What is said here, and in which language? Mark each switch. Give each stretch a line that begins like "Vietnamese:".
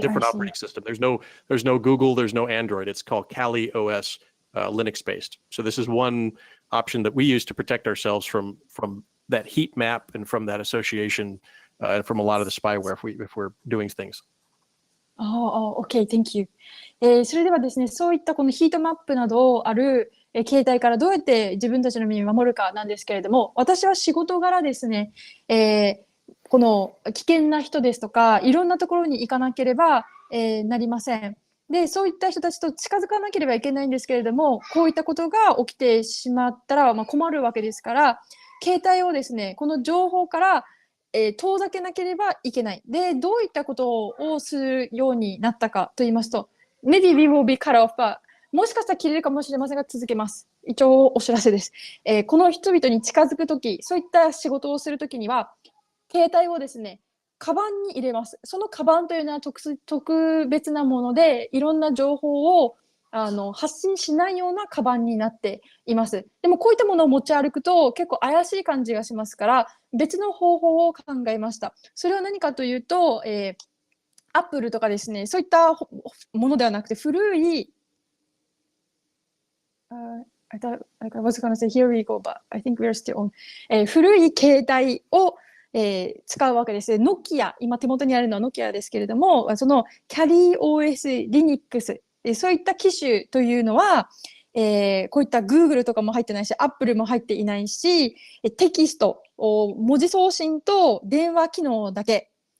English: Different operating system. There's no Google, there's no Android. It's called Kali OS, Linux based. So this is one option that we use to protect ourselves from that heat map and from that association and from a lot of the spyware if we're doing things. Okay, thank you.
Japanese: それではですね、そういったこのヒートマップなどある携帯からどうやって自分たちの身を守るかなんですけれども、私は仕事柄ですね、この危険な人ですとか、いろんなところに行かなければ、なりません。で、そういった人たちと近づかなければいけないんですけれども、こういったことが起きてしまったら、困るわけですから、携帯をですね、この情報から遠ざけなければいけない。で、どういったことをするようになったかと言いますと、
English: Maybe we will be cut off, but
Japanese: もしかしたら切れるかもしれませんが続けます。一応お知らせです。この人々に近づくとき、そういった仕事をするときには、携帯をですね、カバンに入れます。そのカバンというのは特別なもので、いろんな情報を発信しないようなカバンになっています。でもこういったものを持ち歩くと結構怪しい感じがしますから、別の方法を考えました。それは何かというと、アップルとかですね、そういったものではなくて、古い、
English: I thought like I was gonna say here we go, but I think we're still on.
Japanese: 古い携帯を、使うわけです。ノキア、今手元にあるのはノキアですけれども、そのキャリー OS、リニックス、そういった機種というのは、こういった Google とかも入ってないし、Apple も入っていないし、テキスト、文字送信と電話機能だけ。